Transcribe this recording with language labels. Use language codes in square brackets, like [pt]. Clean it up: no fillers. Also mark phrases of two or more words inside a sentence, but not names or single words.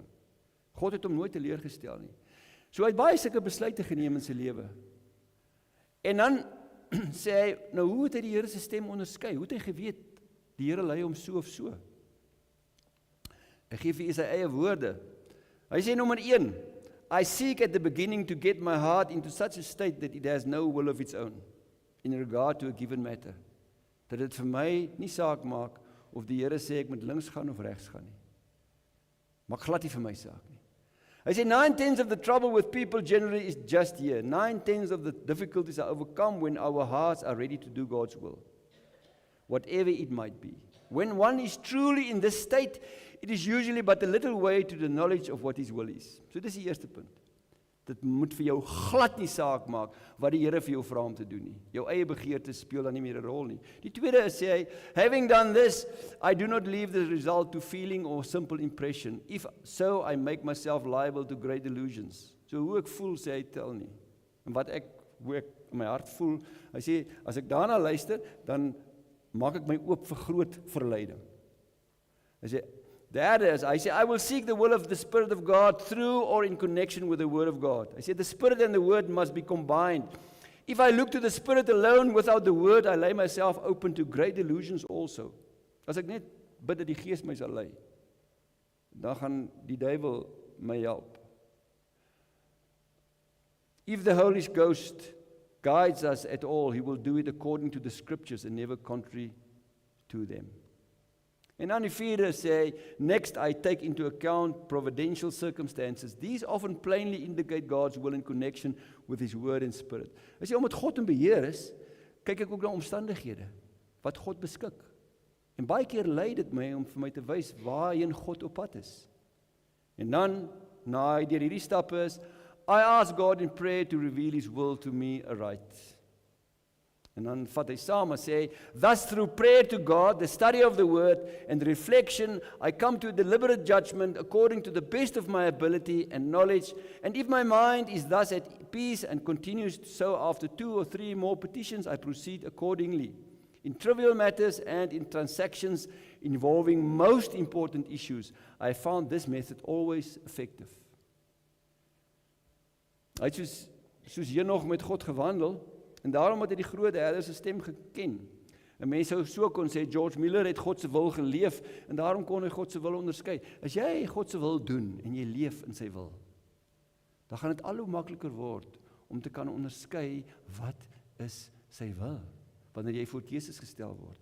[af] God het hom nooit teleurgestel nie. So hy het baie sulke besluite geneem in sy lewe. En dan sê hy, nou hoe het hy die Here se stem onderskei? Hoe het hy geweet, die Here lei hom so of so? Hy gee vir sy eie woorde. Hy sê nommer 1, [en] I seek at the beginning to get my heart into such a state that it has no will of its own, in regard to a given matter. [af] Dat dit vir my nie saak maak, of die Here sê ek moet links gaan of regs gaan nie. Maak glad nie vir my saak nie. Hy sê [en] 9/10 of the trouble with people generally is just here. 9/10 of the difficulties are overcome when our hearts are ready to do God's will, whatever it might be. When one is truly in this state, it is usually but a little way to the knowledge of what His will is. [af] So dis die eerste punt. Dit moet vir jou glad nie saak maak wat die Here vir jou vra om te doen nie. Jou eie begeertes speel dan nie meer 'n rol nie. Die tweede is, sê hy, [en] having done this, I do not leave the result to feeling or simple impression. If so, I make myself liable to great delusions. [af] So hoe ek voel, sê hy, tel nie. En hoe ek in my hart voel, hy sê, as ek daarna luister, dan maak ek my oop vir groot verleiding. Hy sê, [en] that is, I say, I will seek the will of the Spirit of God through or in connection with the Word of God. I say, the Spirit and the Word must be combined. If I look to the Spirit alone without the Word, I lay myself open to great delusions also. [af] As ek net bid dat die Gees my sal lei, dan gaan die duiwel my help. [en] If the Holy Ghost guides us at all, He will do it according to the Scriptures and never contrary to them. [af] En dan die vierde sê, [en] next I take into account providential circumstances. These often plainly indicate God's will in connection with His Word and Spirit. [af] As jy omdat God in beheer is, kyk ek ook na omstandighede, wat God beskik. En baie keer lei dit my om vir my te wys waarheen God op pad is. En dan, na hy deur hierdie stappe is, [en] I ask God in prayer to reveal His will to me aright. [af] En dan vat hy saam en sê, [en] thus through prayer to God, the study of the Word, and the reflection, I come to a deliberate judgment according to the best of my ability and knowledge. And if my mind is thus at peace and continues so after 2 or 3 more petitions, I proceed accordingly. In trivial matters and in transactions involving most important issues, I found this method always effective. [af] Hy het soos Henog met God gewandel, en daarom het hy die groot herder se stem geken. En mense sou so kon sê, George Miller het God se wil geleef, en daarom kon hy God se wil onderskei. As jy God se wil doen, en jy leef in sy wil, dan gaan dit al hoe makliker word, om te kan onderskei, wat is sy wil, wanneer jy voor keuses gestel word.